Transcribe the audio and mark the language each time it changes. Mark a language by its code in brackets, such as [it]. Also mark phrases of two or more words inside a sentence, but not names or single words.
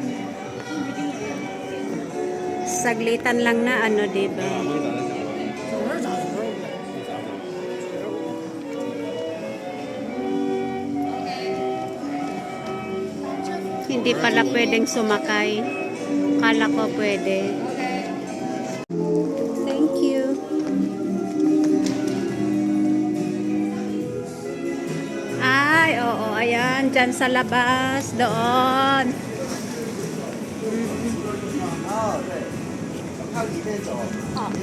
[tl] Saglitan lang na ano, diba? Hindi pala pwedeng sumakay. Kala ko pwede. [en] Thank you. [tl] Ay, oo, ayan. Dyan sa labas. Doon. [zh] 哦，对，靠里面走。哦。